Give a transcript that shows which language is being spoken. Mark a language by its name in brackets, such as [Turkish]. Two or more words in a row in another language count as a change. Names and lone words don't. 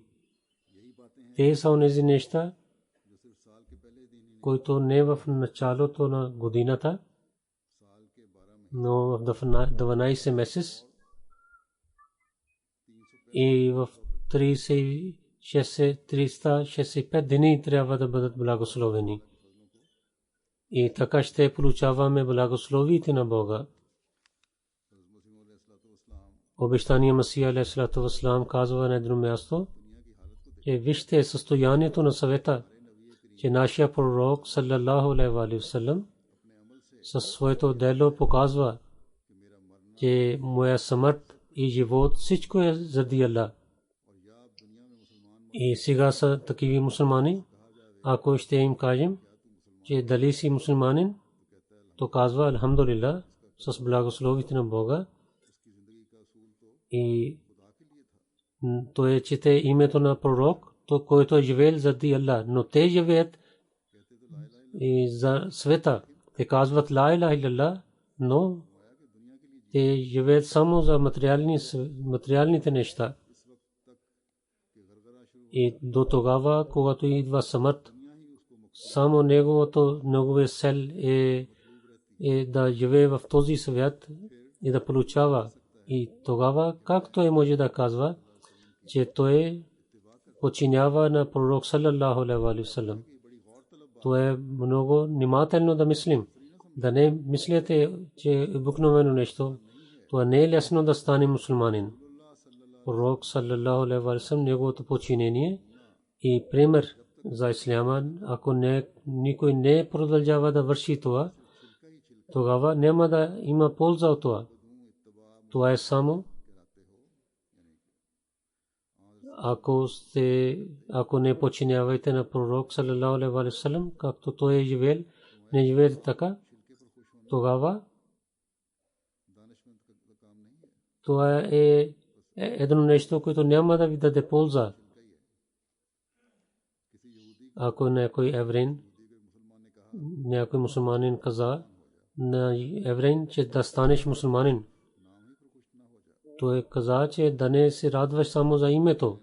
[Bulgarian] Те са онези неща, които не в началото на годината, но в 12 месец и в 365 дни трябва да бъдат благословени. И така ще получаваме благословите на Бога. Обещания Масия [Arabic] عليه الصلاة والسلام [Bulgarian] казва на едно място, че вижте състоянието на съвета, че нашия пророк [Arabic] صلى الله عليه وسلم [Bulgarian] със своето дело показва, че моя смърт и живот всичко е заради Аллах. И сега са такива мусулмани. Ако ще им кажем, че дали си мусулманин, то казва алхамдулилlah с благословите на Бога. И той чете името на пророк, то който е живеел заради Аллах, но те живеят и за света. Те казват [Arabic] لا إله إلا الله, [Bulgarian] но те живеят само за материалните неща. И до тогава, когато идва смърт, само неговия цел е да живее в този свят и да получава. И тогава как той може да казва, че той подчинява на пророк [Arabic] صلى الله عليه وسلم? [Bulgarian] То е много внимателно да мислим. Да не мислите, че обикновено нещо. Това не е лесно да стане мусулманин. [Arabic] Пророк صلى الله عليه وسلم, [Bulgarian] неговото подчинение и пример за исляма, ако никой не продължава да върши това, тогава няма да има полза от това. Това е само ако не подчинявате на пророк [Arabic] صلى الله عليه وسلم, [Bulgarian] както той е живел, не живеете така, тогава това е едно нещо, което няма да ви даде полза. Ако някой евреин, някой мусулманин каза на евреин, че да станеш мусулманин, той каза, че да не се радваш само за името.